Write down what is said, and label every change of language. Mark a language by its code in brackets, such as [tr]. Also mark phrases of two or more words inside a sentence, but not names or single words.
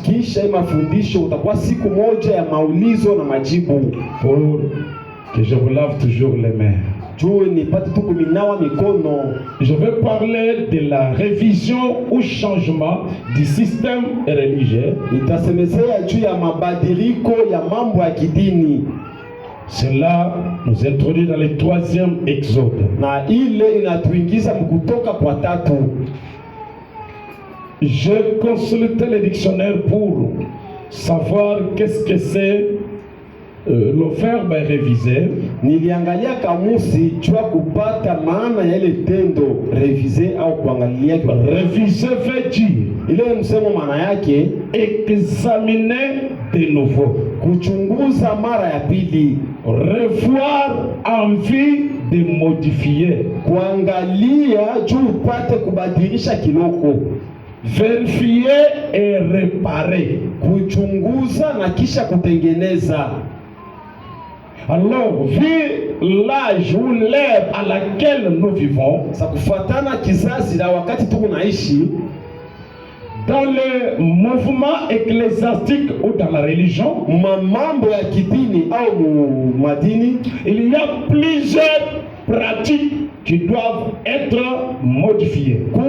[sw] Kisha mafundisho utakuwa siku moja ya maulizo na majibu. [fr] Pour que je vous lave toujours les mains. Je vais parler de la révision ou changement du système religieux. Cela nous introduit dans le 3e exode. J'ai consulté le dictionnaire pour savoir qu'est-ce que c'est le verbe réviser. [sw] Niliangalia kamusi jua kupata maana ya ile tendo réviser au kuangalia. [fr] Réviser veut dire, [sw] ile msemo maana yake [fr] examiner de nouveau, [sw] kuchunguza mara ya pili, [fr] revoir en vue de modifier, [sw] kuangalia juu upate kubadilisha kiloko, [fr] vérifier et réparer, [sw] kuchunguza na kisha kutengeneza. [fr] Alors, vu l'âge ou l'ère à laquelle nous vivons, dans le mouvement ecclésiastique ou dans la religion, il y a plusieurs pratiques qui doivent être modifiées.